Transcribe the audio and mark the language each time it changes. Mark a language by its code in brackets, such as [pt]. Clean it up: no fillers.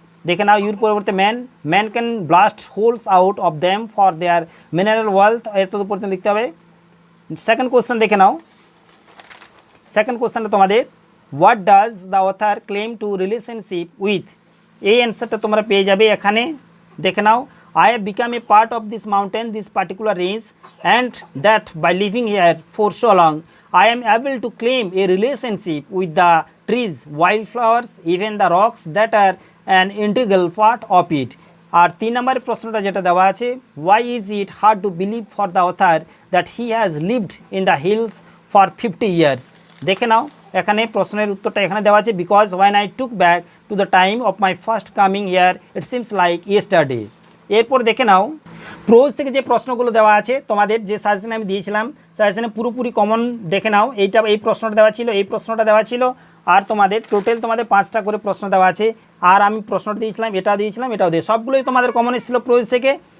[en] দেখে নাও, ইউর পরিবর্তে man can blast holes out of them for their mineral wealth, [bn] এর তো পর্যন্ত লিখতে হবে। [en] second question দেখে নাও, second কোয়েশ্চেনটা তোমাদের, what does the author claim to relationship with, [bn] এই অ্যান্সারটা তোমরা পেয়ে যাবে এখানে। [en] দেখে নাও, I have become a part of this mountain, this particular range, and that by living here for so long, I am able to claim a relationship with the trees, wildflowers, even the rocks that are an integral part of it. [bn] আর 3 নম্বরের প্রশ্নটা যেটা দেওয়া আছে, [en] why is it hard to believe for the author that he has lived in the hills for 50 years? [bn] দেখে নাও, এখানে প্রশ্নের উত্তরটা এখানে দেওয়া আছে, [en] Because when I took back to the time of my first coming here, it seems like yesterday. [bn] এরপর দেখে নাও, pros থেকে যে প্রশ্নগুলো দেওয়া আছে তোমাদের যে সাজেশনে আমি দিয়েছিলাম, সাজেশনে পুরোপুরি কমন দেখে নাও। এই প্রশ্নটা দেওয়া ছিল, এই প্রশ্নটা দেওয়া ছিল, আর তোমাদের টোটাল তোমাদের 5টা করে প্রশ্ন দেওয়া আছে। আর আমি প্রশ্নটা দিয়েছিলাম, এটাও দিয়েছিলাম, এটাও দিয়ে, সবগুলোই তোমাদের কমন এসেছিলো প্রোজ থেকে।